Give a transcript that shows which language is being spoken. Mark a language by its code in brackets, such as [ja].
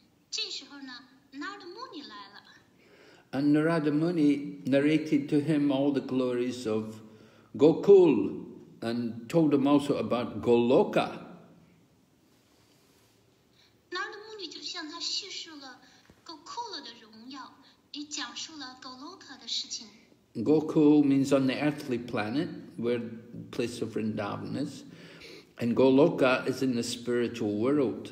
[zh] 这时候呢，Narada Muni 来了。 [en] And Narada Muni narrated to him all the glories of Gokul and told him also about Goloka. [zh] Narada Muni 就向他叙述了 Gokul 的荣耀，也讲述了 Goloka 的事情。 [en] Gokul means on the earthly planet, where the place of Vrindavan is. And Goloka is in the spiritual world.